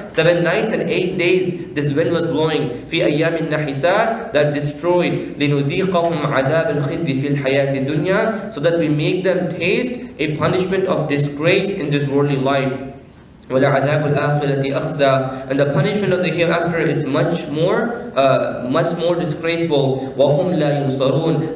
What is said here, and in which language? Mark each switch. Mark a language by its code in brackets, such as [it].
[en] 7 nights and 8 days this wind was blowing. [ar] في أيام النحسات, [en] that destroyed. [ar] لنذيقهم عذاب الخزي في الحياة الدنيا, [en] so that we make them taste a punishment of disgrace in this worldly life. [ar] وَلَعَذَابُ الْآخِرَةِ أَخْزَى. [en] And the punishment of the hereafter is much more disgraceful. [ar] وَهُمْ لَا يُنصَرُونَ.